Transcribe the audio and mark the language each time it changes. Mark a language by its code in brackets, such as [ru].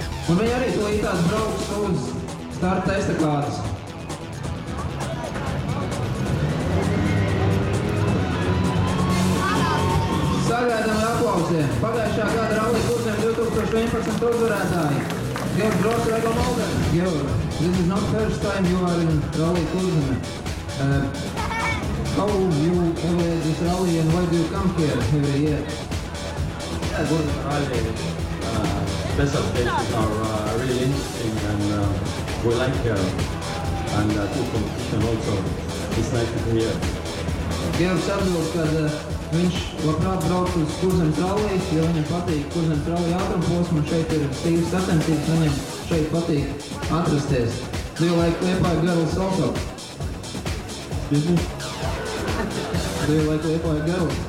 [lv] Un viņi arī tūlītās brauks uz starta estakādas. Sagaidām ar aplausiem. Pagājušā gada Rallija Kurzeme 2011 uzvarētāji. Georgs Gross, Raigo Molders. [en] Georg, this is not first time you are in Rallija Kurzeme. How you evaluate this rally and why do you come here every year? Yeah, good rally. Special stations are really interesting and we like here. And good competition also. It's nice to be here. [lv] Georgs atbild, ka viņš labprāt brauc uz Kurzemes rallijas, jo viņam patīk Kurzemes rallija ātrumposma, šeit ir stīvas sacensības, viņam šeit patīk atrasties. [en] Do you like Liepāja girls also? Excuse me? Do you like Liepāja girls?